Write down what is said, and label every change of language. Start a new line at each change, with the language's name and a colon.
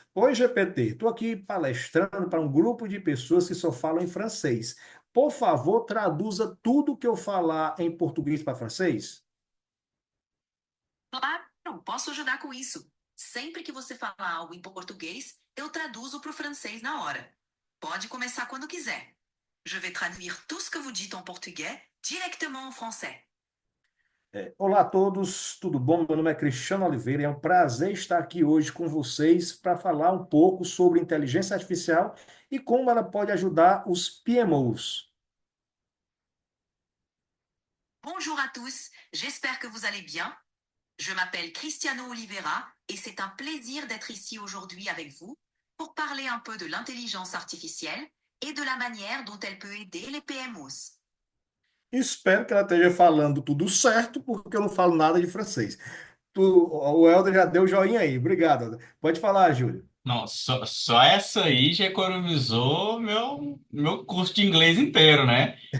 Portuguese: Oi, GPT, estou aqui palestrando para um grupo de pessoas que só falam em francês. Por favor, traduza tudo que eu falar em português para francês. Claro, posso ajudar com isso. Sempre que você falar algo em português, eu traduzo para o francês na hora. Pode começar quando quiser.
French: Je vais traduire tout ce que vous dites en portugais directement en français.
Portuguese: Olá a todos, tudo bom? Meu nome é Cristiano Oliveira e é um prazer estar aqui hoje com vocês para falar um pouco sobre inteligência artificial e como ela pode ajudar os PMOs.
French: Bonjour à tous, j'espère que vous allez bien. Je m'appelle Cristiano Oliveira et c'est un plaisir d'être ici aujourd'hui avec vous pour parler un peu de l'intelligence artificielle et de la manière dont elle peut aider les PMOs.
Portuguese: Espero que ela esteja falando tudo certo, porque eu não falo nada de francês. O Helder já deu joinha aí. Obrigado, Helder. Pode falar, Júlio. Não, só essa aí já economizou meu curso de inglês inteiro, né?